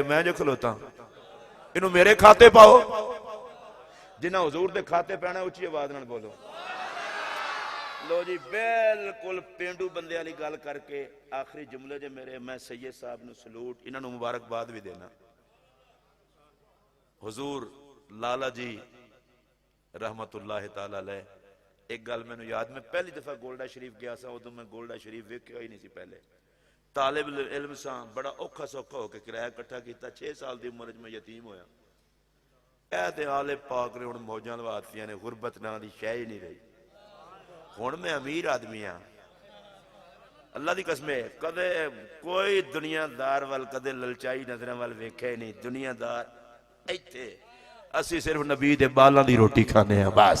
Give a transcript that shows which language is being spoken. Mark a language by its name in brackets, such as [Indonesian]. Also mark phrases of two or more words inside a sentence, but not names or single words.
[Punjabi] میں جو کھلوتا، انہوں میرے کھاتے پاؤ۔ جنہیں حضور دے کھاتے پینا اچی آواز نال بولو. لو جی بالکل پینڈو بندے والی گل کر کے آخری جملے جے میرے، میں سید صاحب نوں سلوٹ، انہوں مبارکباد بھی دینا. حضور لالہ جی [Arabic] رحمة الله تعالى عليه, [Punjabi] اک گل مینوں یاد، میں پہلی دفعہ گولڈا شریف گیا سا، اودوں میں گولڈا شریف ویکھیا ہی نہیں سی. پہلے طالب علم سا، بڑا اوکھا سوکھا ہو کر کرایہ اکٹھا کیا. [Urdu] 6 سال کی عمر میں یتیم ہویا. [Punjabi] اے تے آل پاک نے ہن موجاں لواتیاں نے، غربت ناں دی شے ہی نہیں رہی. ہن میں امیر آدمی ہاں، اللہ دی قسم ہے، کدے کوئی دنیادار وال کدے للچائی نظر وال ویکھیا ہی نہیں. دنیادار اتھے، اسی صرف نبی دے بالاں دی روٹی کھانے ہیں بس.